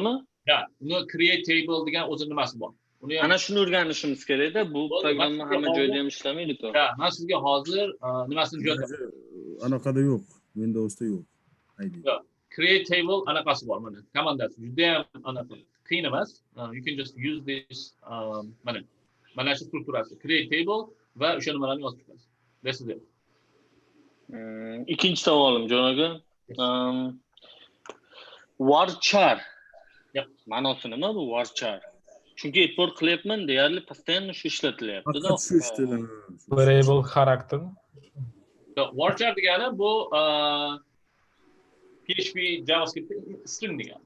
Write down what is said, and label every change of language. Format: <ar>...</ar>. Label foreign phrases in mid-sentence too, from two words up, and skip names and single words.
<uz>Ya, uni</uz> <en>create table</en> <uz>degan o'zi nimasi bor? Uni ham Ana shuni o'rganishimiz kerak-da. Bu programma hamma joyda ham ishlamaydi-ku. ha, men sizga hozir nimasini jo'nataman. Anaqada yo'q. Windowsda yo'q. ID. Yo'q.</uz> <en>Create table</en> <uz>anaqasi bor mana. Komandasi juda ham anaqa qiyin emas.</uz> <en>You can just use this</en> <uz>mana shu strukturasi.</uz> <en>Create table</en> <uz>va o'sha nimalarni yozib chiqasiz.</uz> <en>This is it.</en> <uz>Ikkinchi savolim Jon aka. Varchar. Yep. Ma'nosi nima bu varchar? Chunki e'tibor qilyapman, deyarli postoyanno shu ishlatilyapti-da. Faqat shu ishtilar. Variable xarakter. Varchar degani bu PHP JavaScript string degani.</uz>